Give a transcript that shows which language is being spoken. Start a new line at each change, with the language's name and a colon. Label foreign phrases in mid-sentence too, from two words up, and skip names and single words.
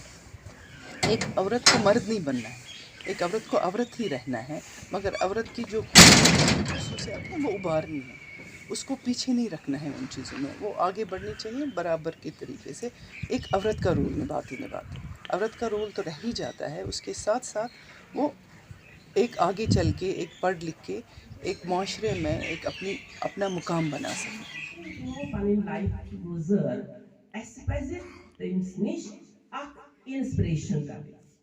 Urdu: ایک عورت کو مرد نہیں بننا ہے, ایک عورت کو عورت ہی رہنا ہے, مگر عورت کی جو خصوصیات ہیں وہ ابھارنی ہے, اس کو پیچھے نہیں رکھنا ہے ان چیزوں میں, وہ آگے بڑھنی چاہیے برابر کے طریقے سے. ایک عورت کا رول نبھاتی عورت کا رول تو رہ ہی جاتا ہے, اس کے ساتھ ساتھ وہ ایک آگے چل کے, ایک پڑھ لکھ کے ایک معاشرے میں ایک اپنا مقام بنا سکے.
Kashmiri: پنٕنۍ لایف گُزٲر, اَسہِ پَزِ تٔمِس نِش اکھ اِنسپریشن کَرٕنۍ.